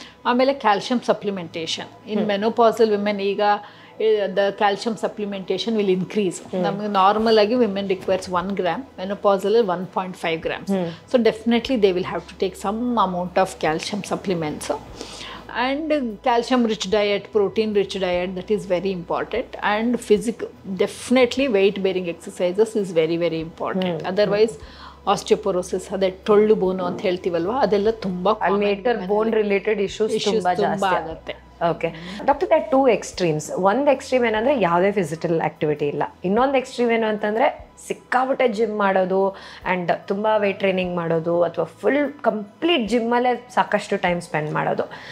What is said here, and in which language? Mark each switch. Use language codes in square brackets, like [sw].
[en] ಆಮೇಲೆ calcium supplementation in menopausal women. ಈಗ the calcium supplementation will increase. [kn] ನಮಗೆ ನಾರ್ಮಲ್ ಆಗಿ [en] Women requires 1 gram, menopausal 1.5 grams. So definitely they will have to take some amount of calcium supplements. And calcium rich diet, protein rich diet, that is very important. And definitely weight bearing exercises is very very important. [kn] Otherwise osteoporosis, ಅದೇ ಟೊಳ್ಳು ಬೋನು ಅಂತ ಹೇಳ್ತೀವಲ್ವ, ಅದೆಲ್ಲ ತುಂಬ litre ಬೋನ್ related issues ತುಂಬ ಆಗುತ್ತೆ. [en] Okay doctor, that 2 extremes. [kn] ಒಂದು extreme ಏನಂದರೆ ಯಾವುದೇ ಫಿಸಿಕಲ್ ಆ್ಯಕ್ಟಿವಿಟಿ ಇಲ್ಲ. ಇನ್ನೊಂದು ಎಕ್ಸ್ಟ್ರೀಮ್ ಏನು ಅಂತಂದರೆ ಸಿಕ್ಕಾಬಿಟ್ಟೆ ಜಿಮ್ ಮಾಡೋದು ಆ್ಯಂಡ್ ತುಂಬ ವೇಟ್ ಟ್ರೈನಿಂಗ್ ಮಾಡೋದು, ಅಥವಾ ಫುಲ್ ಕಂಪ್ಲೀಟ್ ಜಿಮ್ಮಲ್ಲೇ ಸಾಕಷ್ಟು ಟೈಮ್ ಸ್ಪೆಂಡ್ ಮಾಡೋದು.